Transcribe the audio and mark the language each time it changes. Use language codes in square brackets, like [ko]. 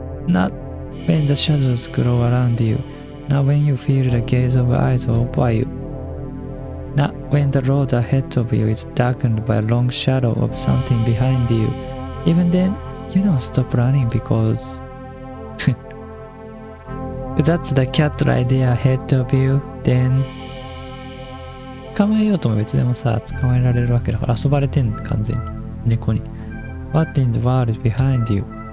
[en] Not when the shadows grow around you. Not when you feel the gaze of eyes over you. Not when the road ahead of you is darkened by a long shadow of something behind you. Even then, you don't stop running because that's the cat right there ahead of you. [ja] Then 捕まえようとも別でもさ、捕まえられるわけだから遊ばれてんの完全に猫に。 [en] What in the world is behind you?